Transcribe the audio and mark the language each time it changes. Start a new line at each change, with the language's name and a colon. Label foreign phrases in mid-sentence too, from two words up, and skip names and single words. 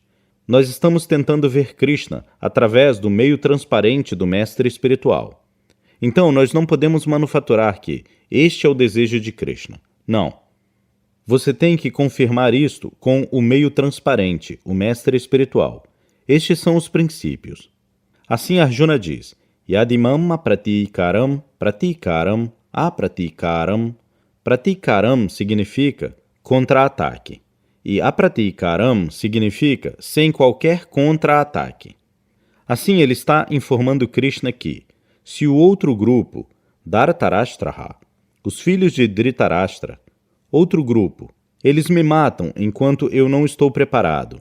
Portuguese: Nós estamos tentando ver Krishna através do meio transparente do mestre espiritual. Então, nós não podemos manufaturar que este é o desejo de Krishna. Não. Você tem que confirmar isto com o meio transparente, o mestre espiritual. Estes são os princípios. Assim Arjuna diz,
Sanskrit: Yadimam apratikaram, pratikaram, apratikaram.
Portuguese: Pratikaram significa contra-ataque. E apratikaram significa sem qualquer contra-ataque. Assim ele está informando Krishna que, se o outro grupo, Dhritarashtra, os filhos de Dhritarashtra, outro grupo, eles me matam enquanto eu não estou preparado.